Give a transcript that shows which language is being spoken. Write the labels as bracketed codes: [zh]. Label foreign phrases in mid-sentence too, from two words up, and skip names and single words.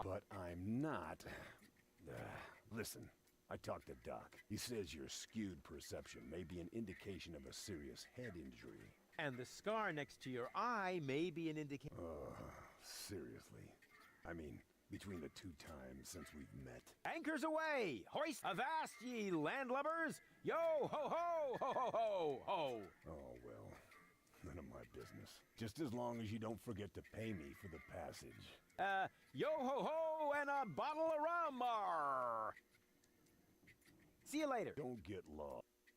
[en] But I'm not. Listen, I talked to Doc. He says your skewed perception may be an indication of a serious head injury. And the scar next to your eye may be an indication... Seriously. I mean, between the 2 times since we've met. Anchors away! Hoist avast, ye landlubbers! Yo ho ho ho ho ho ho! Oh, well, none of my business. Just as long as you don't forget to pay me for the passage. Yo ho ho and a bottle of rum! Arr. See you later. Don't get lost.